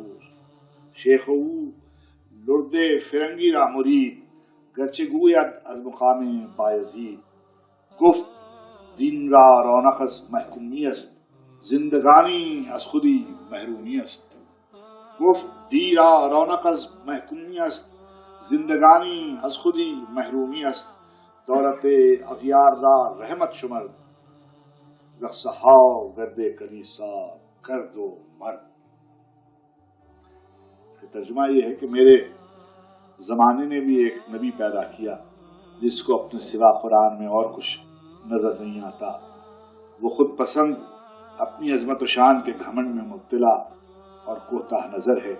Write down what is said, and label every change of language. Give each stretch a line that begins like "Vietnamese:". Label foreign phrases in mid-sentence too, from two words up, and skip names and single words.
Persian: شیخ او لرد فرنگی را مرید، گرچه گوید از مقام بایزید، گفت دین را رونق از محکومی است، زندگانی از خودی محرومی است، گفت دی را رونق از محکومی است، زندگانی از خودی محرومی است، دولت اغیار را رحمت شمرد، رقصها گرد کلیسا کرد و مرد۔
Urdu: اس کا ترجمہ یہ ہے کہ میرے زمانے نے بھی ایک نبی پیدا کیا جس کو اپنے سوا قرآن میں اور کچھ نظر نہیں آتا، وہ خود پسند، اپنی عظمت و شان کے گھمنڈ میں مبتلا اور کوتاہ نظر ہے،